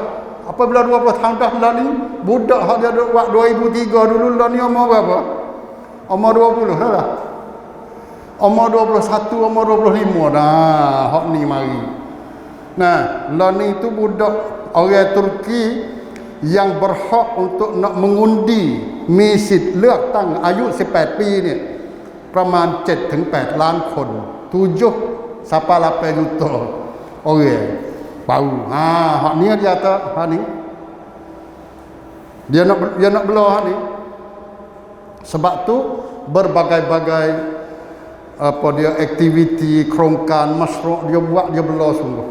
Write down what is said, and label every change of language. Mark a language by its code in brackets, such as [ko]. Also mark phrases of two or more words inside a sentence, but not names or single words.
[mfa] Apabila 20 tahun dah lah ni, budak hak dia duk buat 2003 dulu lah ni umur berapa? Umur 20 dah lah. Umur 21, umur 25 dah hak ni mari. Nah, lah ni tu budak orang Turki yang berhak untuk nak mengundi [th] มีสิทธิ์เลือกตั้งอายุ18ปีเนี่ยประมาณ 7-8 ล้านคน [mfa] 7 sampai 8 juta orang baru hak ni dia kata hak ni dia nak belah hak ni sebab tu berbagai-bagai apa dia aktiviti kerongkan masyarakat dia buat dia belah sungguh.